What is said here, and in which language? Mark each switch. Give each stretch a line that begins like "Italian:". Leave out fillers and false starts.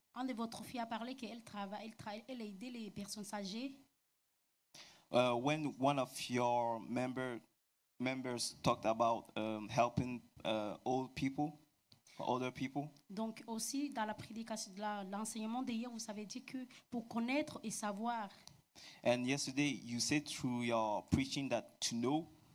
French: Un de votre filles a parlé qu'elle elle a aidé les personnes âgées.
English: When one of your members talked about helping old people, older people,
French: Donc aussi, dans la prédication, l'enseignement d'hier, vous avez dit que pour connaître et savoir,
English: and yesterday you said through your preaching that to know,